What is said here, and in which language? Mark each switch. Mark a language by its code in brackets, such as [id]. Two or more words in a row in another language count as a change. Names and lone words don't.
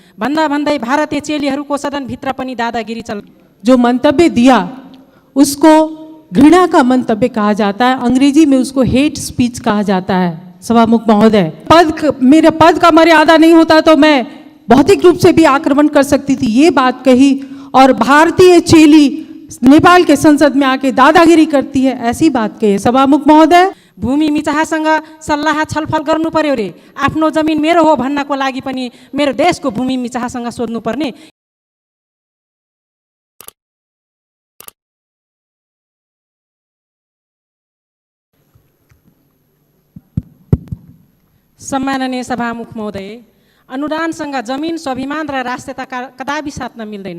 [ne] भन्दा भन्दै भारतीय चेलीहरूको सदनभित्र पनि दादागिरी चल। [hi] जो मंतव्य दिया उसको घृणा का मंतव्य कहा जाता है, अंग्रेजी में उसको [en] hate speech [hi] कहा जाता है। सभामुख महोदय, मेरे पद का मर्यादा नहीं होता तो मैं भौतिक रूप से भी आक्रमण कर सकती थी, ये बात कही। और भारतीय चेली नेपाल के संसद में आके दादागिरी करती है, ऐसी बात कही। [ne] सभामुख महोदय, भूमि मिचाहसँग सल्लाह छलफल गर्नु पर्यो रे, आफ्नो जमिन मेरो हो भन्नको लागि पनि मेरो देशको भूमि मिचाहसँग सोध्नुपर्ने। सम्माननीय सभामुख महोदय, अनुदानसँग जमिन, स्वाभिमान र राष्ट्रियता कदापि साट्न मिल्दैन।